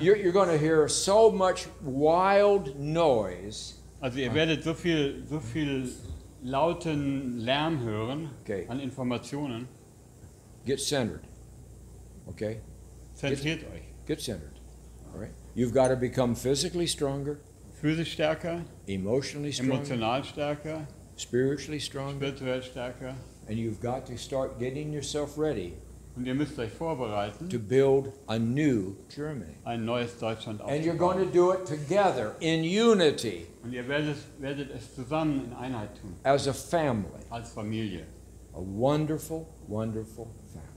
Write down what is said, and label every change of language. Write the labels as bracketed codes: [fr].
[en] You're going to hear so much wild noise. [de] Also ihr werdet so viel lauten Lärm hören [en] Okay. [de] an Informationen. [en] Get centered, okay? [de] Zentriert euch. [en] Get centered, all right? You've got to become physically stronger, [de] Physisch stärker, [en] emotionally stronger, [de] emotional stärker, [en] spiritually stronger, [de] spirituell stärker. [en] and you've got to start getting yourself ready [de] Und ihr müsst euch vorbereiten, [en] to build a new Germany. [de] ein neues Deutschland [en] And you're going to [de] aufzubauen. [en] do it together in unity [de] Und ihr werdet es zusammen in Einheit tun, [en] as a family. [de] als Familie. [en] A wonderful, wonderful family.